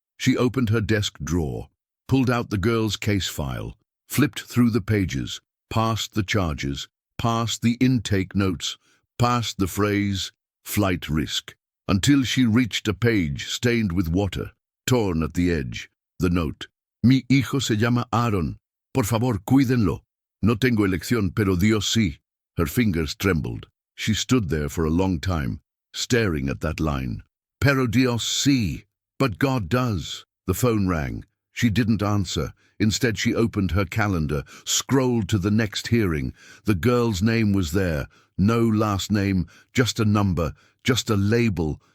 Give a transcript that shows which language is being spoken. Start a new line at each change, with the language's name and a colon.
English: She opened her desk drawer, pulled out the girl's case file, flipped through the pages, past the charges, past the intake notes, past the phrase, flight risk, until she reached a page stained with water, torn at the edge. The note,
Spanish: Mi hijo se llama Aaron. Por favor, cuídenlo. No tengo elección, pero Dios sí.
English: Her fingers trembled. She stood there for a long time, staring at that line.
Spanish: Pero Dios sí.
English: But God does. The phone rang. She didn't answer. Instead, she opened her calendar, scrolled to the next hearing. The girl's name was there. No last name, just a number, just a label.